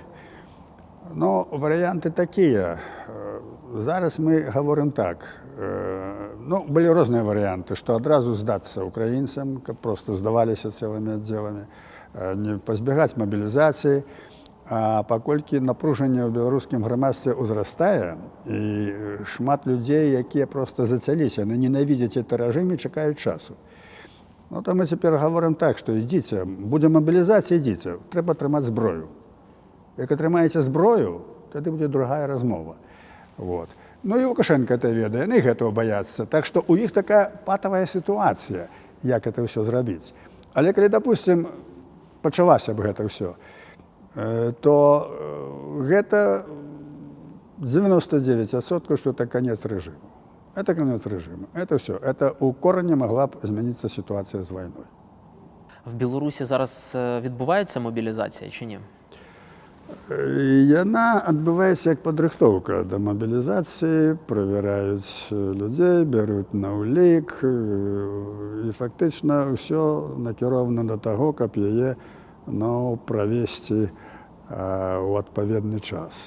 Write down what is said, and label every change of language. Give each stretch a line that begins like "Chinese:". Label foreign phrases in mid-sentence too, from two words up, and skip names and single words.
Ukrainian: Ну, варіанти такі. Зараз ми говоримо так. Ну, були різні варіанти, що одразу здатися українцям, просто здавалися цілими відділами, не позбігати мобілізації,
Belarusian: А паколькі напружанне ў беларускім грамадстве ўзрастае, і шмат людзей, якія проста зацяліся, яны ненавідзяць гэты рэжым і чакаюць часу. Ну, то мы цяпер гаворым так, што ідзіце, будзе мабілізацыя, ідзіце, трэба атрымаць зброю. Як атрымаеце зброю, тады будзе другая размова. Вот. Ну і Лукашенко это ведае, яны гэтага баяцца. Так што ў іх такая патавая сітуацыя, як это ўсё зрабіць. Але калі, допустим, пачалася б гэта ўсё, то гэта 99%,
Russian: что это конец режима. Это конец режима. Это все.
Ukrainian: Это у корені могла б змінитися ситуація з війною. В Білорусі зараз відбувається мобілізація чи ні?
Belarusian: Яна адбываецца як падрыхтоўка да мабілізацыі, правяраюць людзей, бяруць на ўлік, і фактычна ўсё накірована да таго, каб яе правесці у адпаведны час.